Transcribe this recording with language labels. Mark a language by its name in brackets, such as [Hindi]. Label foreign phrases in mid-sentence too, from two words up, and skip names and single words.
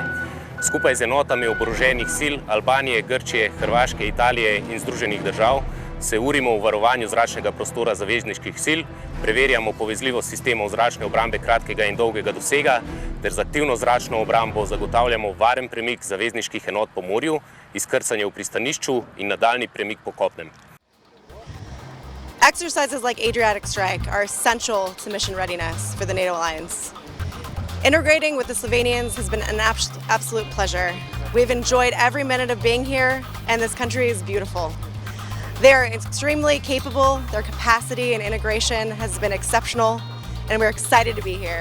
[Slovenian] Skupaj z enotami oboroženih sil Albanije, Grčije, Hrvaške, Italije in Združenih držav se urimo v varovanju zračnega prostora zavezniških sil, preverjamo povezljivost sistemov zračne obrambe kratkega in dolgega dosega ter z aktivno zračno obrambo zagotavljamo varen premik zavezniških enot po morju, izkrcanje v pristanišču in nadaljnji premik po kopnem. [English] Exercises like Adriatic Strike are essential to mission readiness for the NATO alliance. Integrating with the Slovenians has been an absolute pleasure. We've enjoyed every minute of being here, and this country is beautiful. They are extremely capable, their capacity and integration has been exceptional, and we're excited to be here.